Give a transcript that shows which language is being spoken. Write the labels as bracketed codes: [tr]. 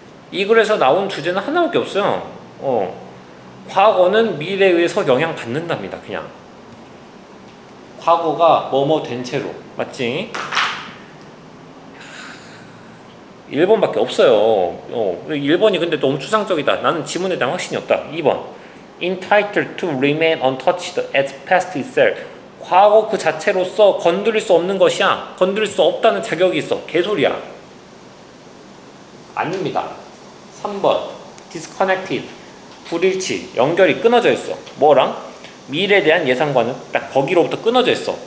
[ko] 이 글에서 나온 주제는 하나밖에 없어요. 과거는 미래에 의해서 영향받는답니다. 그냥 과거가 뭐뭐 된 채로. 맞지? 1번밖에 없어요. 1번이 근데 너무 추상적이다. 나는 지문에 대한 확신이 없다. [en] 2번 entitled to remain untouched as past itself. [ko] 과거 그 자체로서 건드릴 수 없는 것이야. 건드릴 수 없다는 자격이 있어. 개소리야. 아닙니다. 3번 disconnected. 불일치, 연결이 끊어져 있어. 뭐랑? 미래에 대한 예상과는 딱 거기로부터 끊어져 있어.